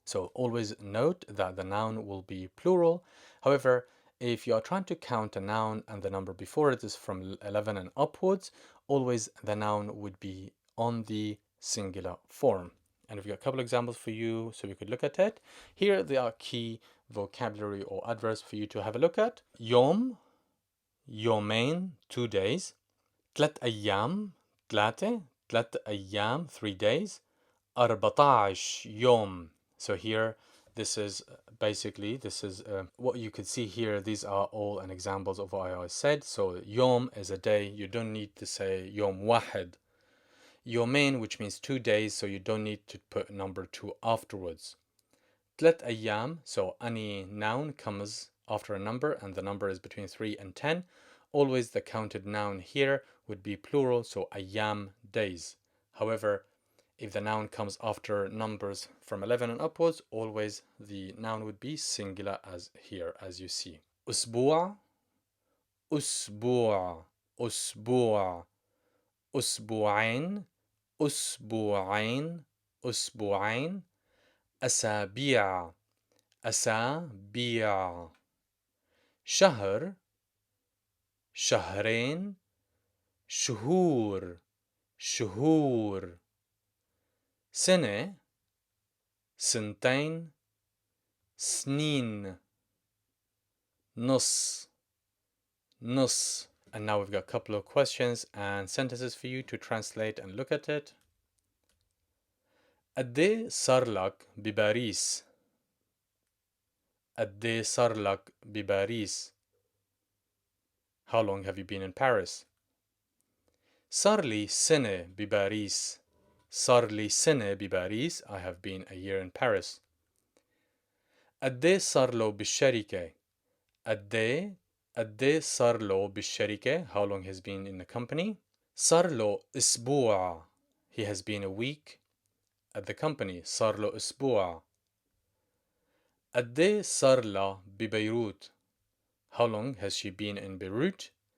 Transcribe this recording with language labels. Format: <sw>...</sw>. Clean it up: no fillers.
<en>So always note that the noun will be plural. However, if you are trying to count a noun and the number before it is from 11 and upwards, always the noun would be on the singular form. And we've got a couple examples for you so we could look at it. Here there are key vocabulary or adverbs for you to have a look at.</en> <ar>يوم, يومين,</ar> <en>2 days.</en> <ar>3 أيام, 3 أيام,</ar> <en>3 days.</en> <ar>14 يوم.</ar> <en>So here this is basically what you could see here. These are all an examples of what I said. So يوم is a day. You don't need to say</en> <ar>يوم واحد. يومين,</ar> <en>which means 2 days, so you don't need to put number 2 afterwards.</en> <ar>3 أيام,</ar> <en>so any noun comes after a number and the number is between 3 and 10. Always the counted noun here would be plural, so أيام, days. However, if the noun comes after numbers from 11 and upwards, always the noun would be singular as here, as you see.</en> <ar>أسبوع, أسبوع, أسبوع, أسبوعين, أسبوعين، أسبوعين. أسابيع، أسابيع. شهر، شهرين، شهور، شهور. سنة، سنتين، سنين. نص، نص.</ar> <en>And now we've got a couple of questions and sentences for you to translate and look at it.</en> <ar>قد ايه صار لك بباريس؟ قد ايه صار لك بباريس؟</ar> <en>How long have you been in Paris?</en> <ar>صار لي سنة بباريس. صار لي سنة بباريس.</ar> <en>I have been a year in Paris.</en> <ar>قد ايه صار له بالشركة؟ قد ايه قد إيه صار له بالشركة.</ar> <en>How long has been in the company.</en> <ar>صار له أسبوع.</ar> <en>He has been a week at the company.</en> <ar>صار له أسبوع. قد إيه صار لها ببيروت.</ar> <en>How long has she been in Beirut.</en>